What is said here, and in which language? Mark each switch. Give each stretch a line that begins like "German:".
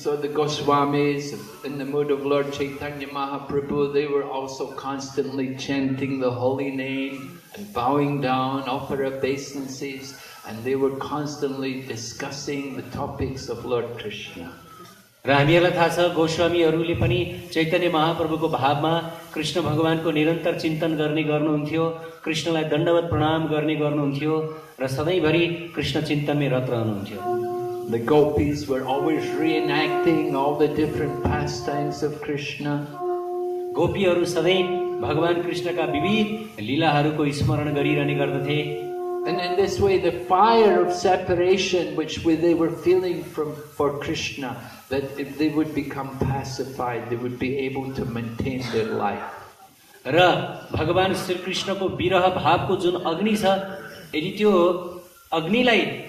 English: So the Goswamis in the mood of Lord Chaitanya Mahaprabhu, they were also constantly chanting the holy name and bowing down, offer obeisances, and they were constantly discussing the topics of Lord Krishna.
Nepali: र हामीहरूलाई थाहा छ गोस्वामीहरूले पनि चैतन्य महाप्रभुको भावमा कृष्ण भगवानको निरन्तर चिन्तन गर्ने गर्नुहुन्थ्यो कृष्णलाई दण्डवत प्रणाम गर्ने गर्नुहुन्थ्यो र सधैँभरि कृष्ण चिन्तनमै रत रहनुहुन्थ्यो
English: The gopis were always reenacting all the different pastimes of Krishna.
Nepali: गोपीहरू सधैँ भगवान कृष्णका विविध लीलाहरूको स्मरण गरिरहने गर्दथे।
English: And in this way, the fire of separation which they were feeling for Krishna, that if they would become pacified, they would be able to maintain their life.
Nepali: र भगवान श्री कृष्णको विरह भावको जुन अग्नि छ, यदि त्यो अग्निलाई